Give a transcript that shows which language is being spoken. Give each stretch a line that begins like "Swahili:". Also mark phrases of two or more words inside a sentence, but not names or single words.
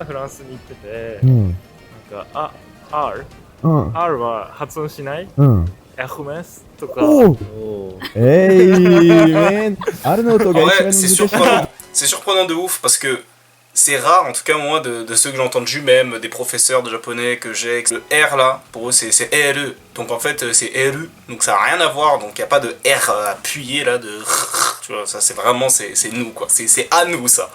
Japanese: フランスに行ってて、うん、なんかR は発音しない。うん。エフメスとか。 R の音が一番難しい。
French: C'est surprenant de ouf parce que c'est rare, en tout cas moi, de ceux que j'ai entendus, même des professeurs de japonais que j'ai, le R là, pour eux c'est RE, donc en fait c'est RU, donc ça n'a rien à voir, donc il n'y a pas de R appuyé là, de tu vois, ça c'est vraiment, c'est nous quoi, c'est à nous ça.